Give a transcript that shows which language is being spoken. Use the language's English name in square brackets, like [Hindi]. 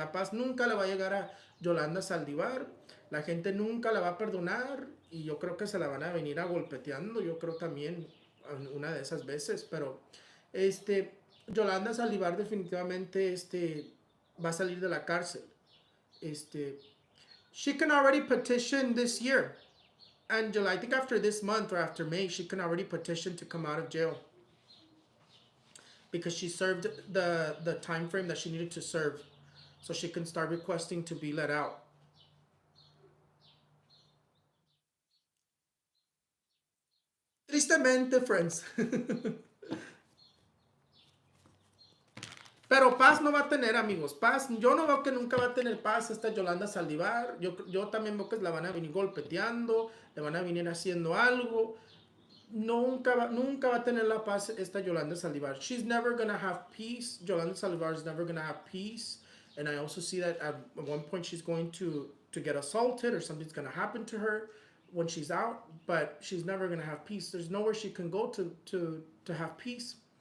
[Spanish] La paz nunca le va a llegar a Yolanda Saldivar. La gente nunca la va a perdonar y yo creo que se la van a venir a golpeteando. Yo creo también una de esas veces, pero Yolanda Saldivar definitivamente va a salir de la cárcel. [English] She can already petition this year. And July, I think after this month or after May, she can already petition to come out of jail. Because she served the time frame that she needed to serve. So she can start requesting to be let out. [Spanish] Tristemente, [English] friends. [Spanish] Pero paz no va a tener, amigos. Paz, yo no veo que nunca va a tener paz esta Yolanda Saldivar. Yo también veo que la van a venir golpeteando, le van a venir haciendo algo. Nunca va a tener la paz esta Yolanda Saldivar. [English] She's never going to have peace. Yolanda Saldivar is never going to have peace. And I also see that at one point she's going to get assaulted or something's going to happen to her when she's out. But she's never going to have peace. There's nowhere she can go to have peace.